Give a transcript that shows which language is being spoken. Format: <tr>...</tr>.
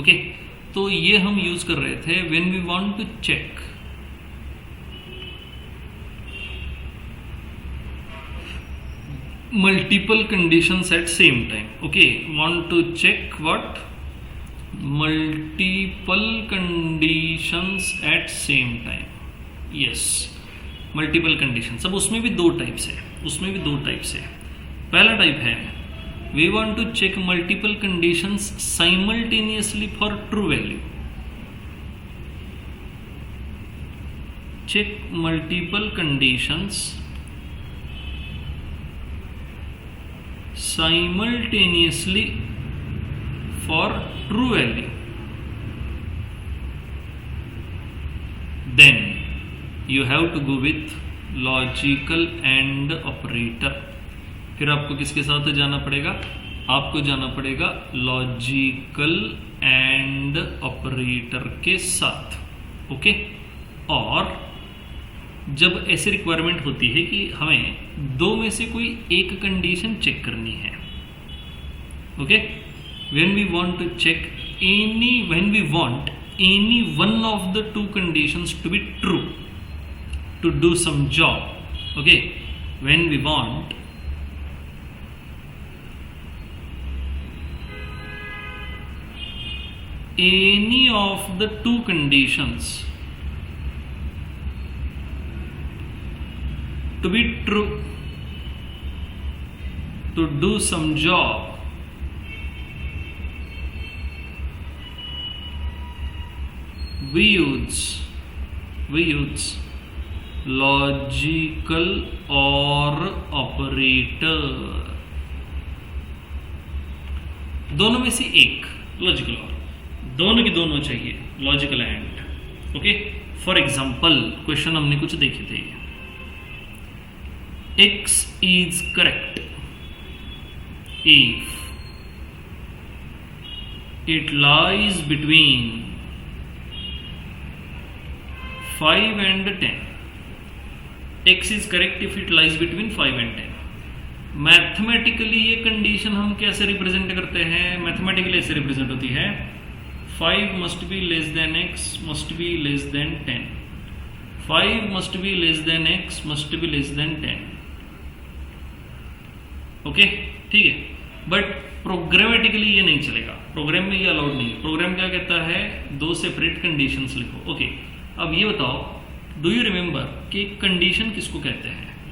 <en>okay,</en> <hi>तो ये हम यूज कर रहे थे</hi> <en>When we want to check multiple conditions at same time. Okay, want to check what? Multiple conditions at same time. Yes, multiple conditions।</en> <hi>अब उसमें भी दो टाइप्स है, पहला टाइप है</hi> <en>we want to check multiple conditions simultaneously for true value। check multiple conditions simultaneously for true value, then you have to go with logical and operator।</en> <hi>फिर आपको किसके साथ जाना पड़ेगा? आपको जाना पड़ेगा लॉजिकल एंड ऑपरेटर के साथ।</hi> <en>okay,</en> <hi>और जब ऐसी रिक्वायरमेंट होती है कि हमें दो में से कोई एक कंडीशन चेक करनी है,</hi> <en>Okay, when we want to check when we want any one of the two conditions to be true to do some job. Okay, when we want any of the two conditions to be true to do some job, we use logical or operator।</en> <hi>दोनों में से एक logical और, दोनों की दोनों चाहिए logical and.</hi> <en>okay, for example</en> <hi>question हमने कुछ देखे थे,</hi> <en>X is correct if it lies between 5 and 10। X is correct if it lies between 5 and 10।</en> <hi>Mathematically ये कंडीशन हम कैसे रिप्रेजेंट करते हैं? मैथमेटिकली ऐसे रिप्रेजेंट होती है</hi> <en>5 must be less than X must be less than 10, 5 must be less than X must be less than 10।</en> <hi>Okay, ठीक है, बट प्रोग्रामेटिकली ये नहीं चलेगा, प्रोग्राम में ये अलाउड नहीं है। प्रोग्राम क्या कहता है? दो सेपरेट कंडीशंस लिखो। ओके, अब ये बताओ,</hi> <en>do you remember</en> <hi>कि कंडीशन किसको कहते हैं?</hi>